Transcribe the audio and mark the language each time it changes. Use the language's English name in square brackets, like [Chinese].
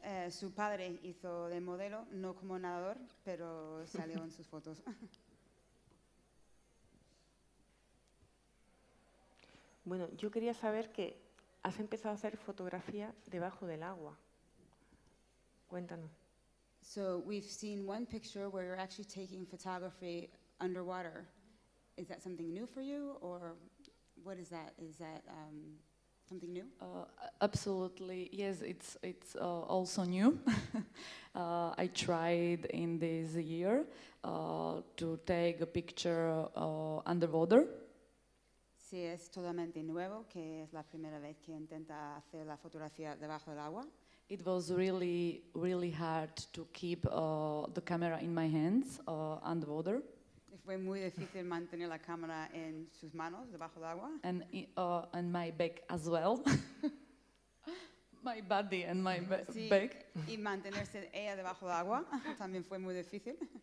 [Spanish] Su padre hizo de modelo, no como nadador, pero salió en sus fotos. Bueno, yo quería saber que has empezado a hacer fotografía debajo del agua. Cuéntanos. [English] So we've seen one picture where you're actually taking photography underwater. Is that something new for you, or what is that? Is that something new? Absolutely, yes. It's also new. I tried in this year to take a picture underwater. [Spanish] Sí, es totalmente nuevo, que es la primera vez que intenta hacer la fotografía debajo del agua. [English] It was really, really hard to keep the camera in my hands underwater. [Spanish] Fue muy difícil mantener la cámara en sus manos debajo del agua. [English] And my back as well. My body and my [Spanish] Sí, [English] back. [Spanish] y mantenerse ella debajo del agua también fue muy difícil.